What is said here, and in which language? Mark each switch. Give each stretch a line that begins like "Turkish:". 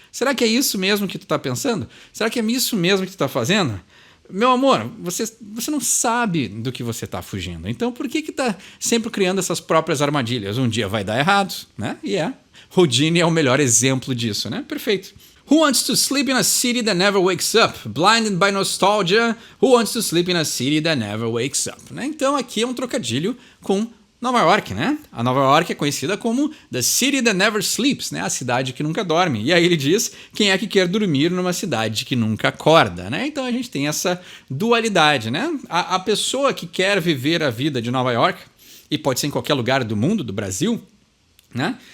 Portuguese: Será que é isso mesmo que tu está pensando? Será que é isso mesmo que tu está fazendo? Meu amor, você não sabe do que você está fugindo. Então por que está sempre criando essas próprias armadilhas? Um dia vai dar errado, né? E Houdini é o melhor exemplo disso, né? Perfeito.
English: Who wants to sleep in a city that never wakes up? Blinded by nostalgia. Who wants to sleep in a city that never wakes up?
Portuguese: Né? Então aqui é um trocadilho com Nova York, né? A Nova York é conhecida como The City That Never Sleeps, né? A cidade que nunca dorme. E aí ele diz, quem é que quer dormir numa cidade que nunca acorda, né? Então a gente tem essa dualidade, né? A pessoa que quer viver a vida de Nova York, e pode ser em qualquer lugar do mundo, do Brasil, né?